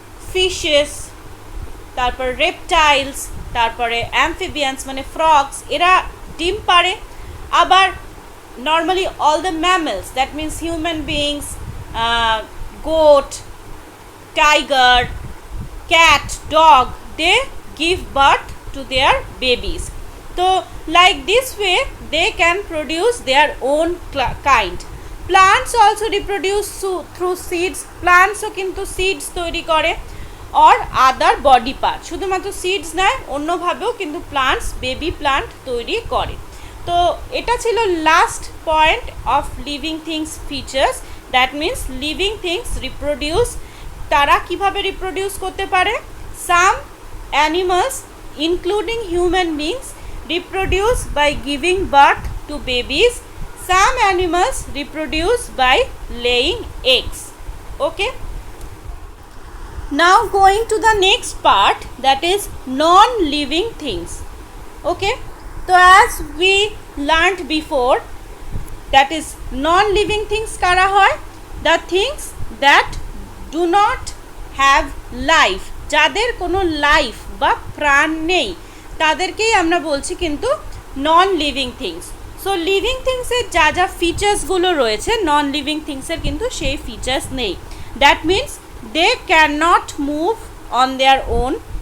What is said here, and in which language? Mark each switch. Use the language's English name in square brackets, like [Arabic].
[Bangla] Fishes, তারপর reptiles, তারপরে amphibians মানে ফ্রগস, এরা ডিম পারে। [English] আবার normally all the mammals, that means human beings, goat, tiger, cat, dog, they give birth to their babies. So like this way they can produce their own kind. Plants also reproduce through seeds. Plants [Bangla] ও কিন্তু [English] seeds [Bangla] তৈরি করে [English] or other body part. [Bangla] শুধুমাত্র seeds নয়, অন্যভাবেও কিন্তু plants baby plant তৈরি করে। তো এটা ছিল [English] Last point of living things features. That means living things reproduce. [Bangla] তারা কিভাবে রিপ্রোডিউস করতে পারে? [English] Some animals including human beings reproduce by giving birth to babies. Some animals reproduce by laying eggs. Okay, now going to the next part, that is non-living things. Okay, so as we learned before, that is non-living things [Bangla] kara hoy, [English] the things that do not have life, [Bangla] যাদের কোনো life বা প্রাণ নেই, তাদেরকেই আমরা বলছি কিন্তু non living things. So living থিংসের যা যা ফিচার্সগুলো রয়েছে, নন লিভিং থিংসের কিন্তু সেই ফিচার্স নেই। [English] That means they can not move on their own.